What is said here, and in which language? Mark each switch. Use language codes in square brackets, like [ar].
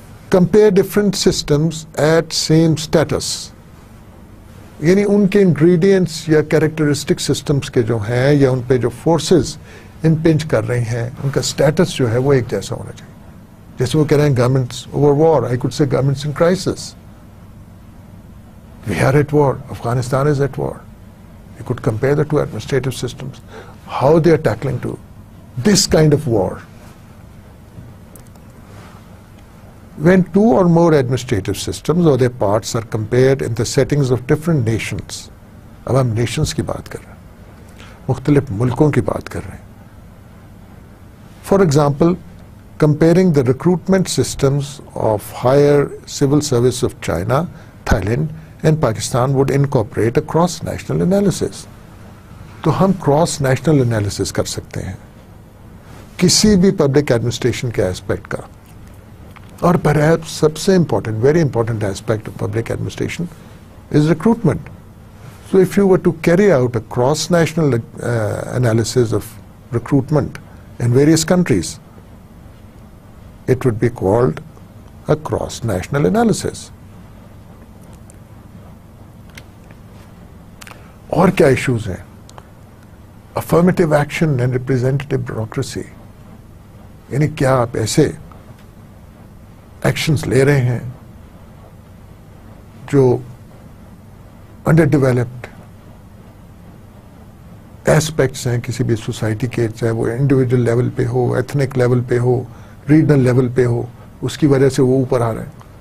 [en] Compare different systems at same states. [ur] یعنی ان کے ingredients یا کیریکٹرسٹک سسٹمز کے جو ہیں یا ان پہ جو فورسز امپنج کر رہی ہیں ان کا اسٹیٹس جو ہے وہ ایک جیسا ہونا چاہیے. جیسے وہ کہہ رہے ہیں [en] Governments over war, I could say governments in crisis. We are at war, Afghanistan is at war. You could compare the two administrative systems, how they are tackling to this kind of war. When two or more administrative systems or their parts are compared in the settings of different nations. [ur] اب ہم nations کی بات کر رہے ہیں, مختلف ملکوں کی بات کر رہے ہیں. [en] For example, comparing the recruitment systems of higher civil service of China, Thailand and Pakistan would incorporate a cross-national analysis. [ur] تو ہم cross national analysis کر سکتے ہیں کسی بھی پبلک ایڈمنسٹریشن کے ایسپیکٹ کا. [en] اور perhaps [ur] سب سے [en] important, very important aspect of public administration is recruitment. So if you were to carry out a cross-national analysis of recruitment in various countries, it would be called a cross-national analysis. [ur] اور کیا issues ہیں؟ [en] Affirmative action and representative bureaucracy. [ur] یعنی کیا آپ ایسے actions لے رہے ہیں جو انڈر ڈیولپڈ ایسپیکٹس ہیں کسی بھی سوسائٹی کے, چاہے وہ انڈیویجول لیول پہ ہو, ایتھنک لیول پہ ہو, ریجنل لیول پہ ہو, اس کی وجہ سے وہ اوپر آ رہے ہیں.